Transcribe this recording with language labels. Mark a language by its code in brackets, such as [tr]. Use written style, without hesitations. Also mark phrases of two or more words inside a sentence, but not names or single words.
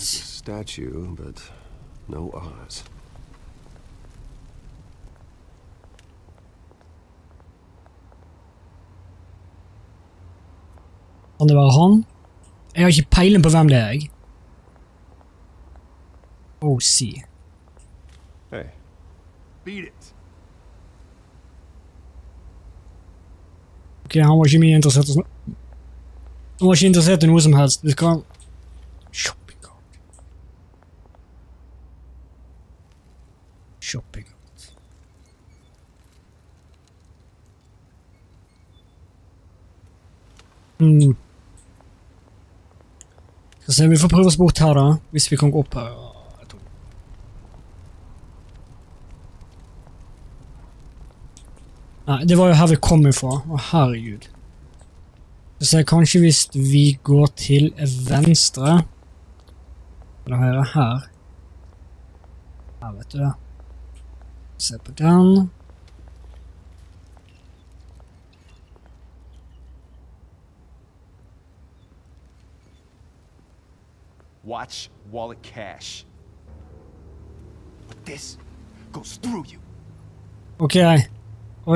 [en] Statue, but no Oz. [no] Kan det være han? Jeg har ikke peiling på hvem det er, jeg. [en] Oh, see. Hey. Beat it. [no] Ok, han var ikke mye interessert i Han var ikke interessert i noe som helst. Vi kan... [en] Shopping cart. Shopping cart. [no] Skal se, vi får prøve oss bort her da, hvis vi kan gå opp her. Nei, det var jo her vi kom ifra. Å, herregud. Så kanskje hvis vi går til venstre, eller høyre her. Her vet du det. Se på den. [en] Watch wallet cash. But this goes through you. [no] Ok. Oi.